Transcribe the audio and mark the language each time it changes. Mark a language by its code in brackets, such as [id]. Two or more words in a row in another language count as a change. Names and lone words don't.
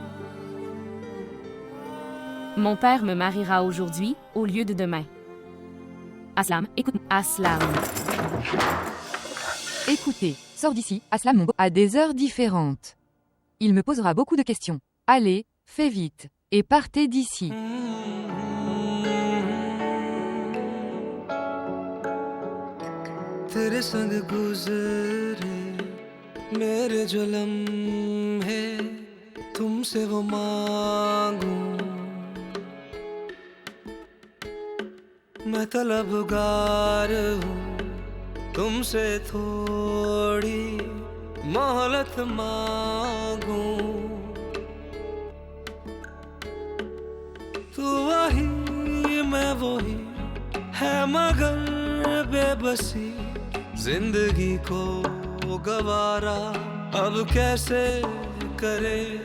[fr] Mon père me mariera aujourd'hui au lieu de demain. Aslam, écoute, Aslam. Écoutez, sors d'ici, Aslam mon beau, à des heures différentes. Il me posera beaucoup de questions. Allez, fais vite, et partez d'ici. [hi] तेरे संग गुजरे मेरे जो लम्हे तुमसे वो मांगूं मैं तलबगार हूँ तुमसे थोड़ी मोहलत मांगूं तू वही मैं वही है मगर बेबसी जिंदगी को गवारा अब कैसे करे